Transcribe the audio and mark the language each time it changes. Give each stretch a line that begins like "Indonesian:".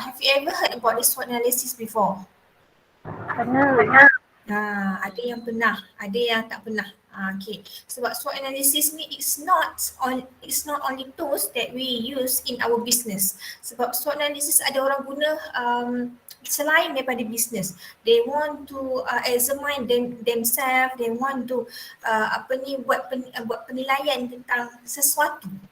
English: Have you ever heard about the SWOT analysis before?
Malay: Pernah. Ada yang pernah, ada yang tak pernah. Okay. Sebab
English: SWOT analysis ni it's not only tools that we use in our business.
Malay: Sebab SWOT analysis ada orang guna selain daripada business.
English: They want to examine themselves, they want to
Malay: buat penilaian tentang sesuatu.